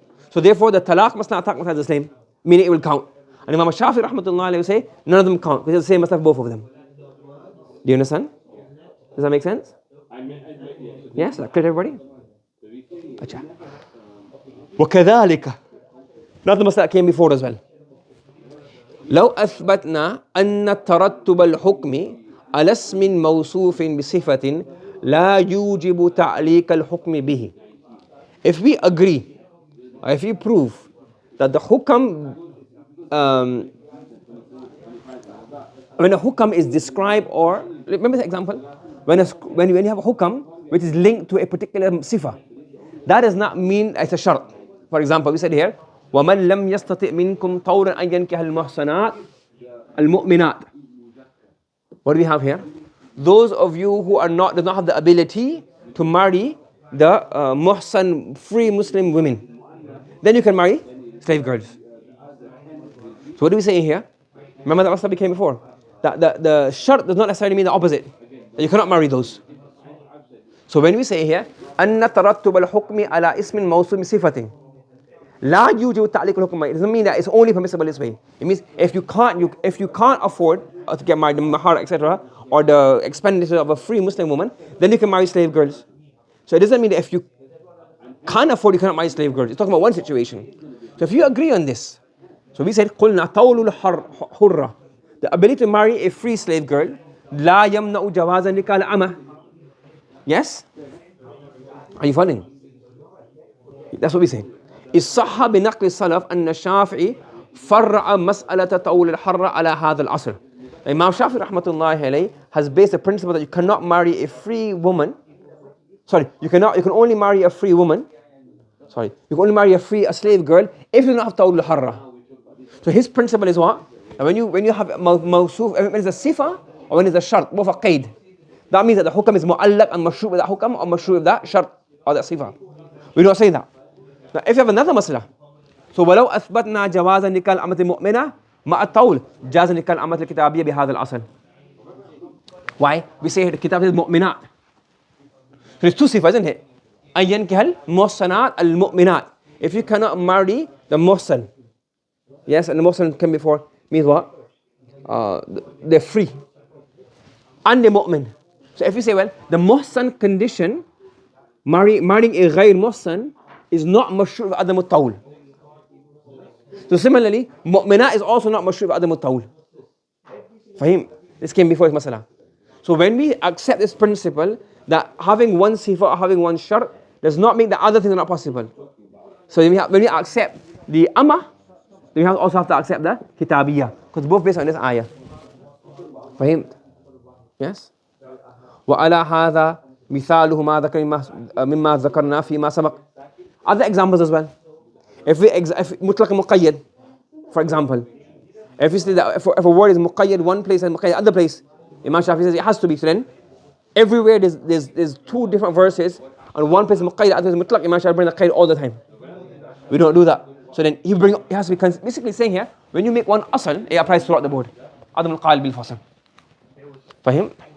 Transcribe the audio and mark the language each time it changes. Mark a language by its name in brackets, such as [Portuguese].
[English] So therefore the talaq masala ataq masala is the same, meaning it will count. And Imam Shafi rahmatullah alayhi will say, none of them count, because it's the same masala for both of them. Do you understand? Does that make sense? Yes, that clear to everybody? Acha. وكذلك, not the masala that came before as well. [Arabic] لو أثبتنا أن ترتب الحكم على اسم موصوف بصفة لا يوجب تعليق الحكم به. [English] If we agree, or if we prove that the hukam, when a hukam is described, or remember the example, when you have a hukam which is linked to a particular sifa, that does not mean it's a shart. For example, we said here, [Arabic] وَمَنْ لَمْ يَسْتَطِئْ مِنْكُمْ طَوْرًا أَنْ يَنْكِحَ الْمُحْصَنَاتِ الْمُؤْمِنَاتِ. [English] What do we have here? Those of you who does not have the ability to marry the muhsan, free Muslim women, then you can marry slave girls. So what do we say here? Remember that masala came before. That the shart does not necessarily mean the opposite. That you cannot marry those. So when we say here, [Arabic] أن ترتب الحكم على اسم موصوف بصفة لا يوجب تعليق الحكم, [English] it doesn't mean that it's only permissible this way. It means if you can't afford to get married, the mahar, etc., or the expenditure of a free Muslim woman, then you can marry slave girls. So it doesn't mean that if you can't afford, you cannot marry slave girls. It's talking about one situation. So if you agree on this, so we said [Arabic] قلنا طول الحرة, [English] the ability to marry a free slave girl [Arabic] لا يمنع جواز نكاح الأمة. [English] Yes? Are you following? That's what we say. [Arabic] الصح بنقل السلف أن الشافعي فرع مسألة طول الحرة على هذا العصر. [English] Imam Shafi rahmatullahi alayhi has based the principle that you cannot marry a free woman. Sorry, you can only marry a free woman. Sorry, you can only marry a slave girl if you don't have طول الحرة. So his principle is what? And when you have mawsuf, when it's a sifa or when it's a shart, both a qaid, that means that the hukam is mu'allaq and mashru' with that hukam or mashru' with that shart or that sifa. We don't say that. Now if you have another masla, so [Arabic] ولو أثبتنا جواز نكاح الأمة المؤمنة مع الطول جاز نكاح الأمة الكتابية بهذا الأصل. [English] Why? We say the kitab is mu'minat. So it's two sifa, isn't it? [Arabic] أن ينكح المحصنات المؤمنات. [English] If you cannot marry the muhsan, yes, and the muhsan came before, means what? They're free. And the mu'min. So if you say, well, the muhsan condition, marrying a ghayr muhsan, is not mashru' with adam al-tawl. So similarly, mu'minat is also not mashru' with adam al-tawl. Fahim? This came before his masala. So when we accept this principle, that having one sifa or having one shart does not mean that other things are not possible. So when we accept the amma, then we also have to accept the kitabiyah, because both based on this ayah. Fahim? Yes? [Arabic] وعلى هذا مثاله ما ذكر مما ذكرنا فيما سبق. [English] Other examples as well. If mutlaq muqayyad, for example, if you say that if a word is muqayyad one place and muqayyad other place, Imam Shafi says it has to be. So then everywhere there's two different verses, and one place is muqayyad, other place is mutlaq. Imam Shafi brings the qayyad all the time. We don't do that. So then he has to be basically saying here, when you make one asal, it applies throughout the board. Adam al-Qail bil-fasl. Fahim?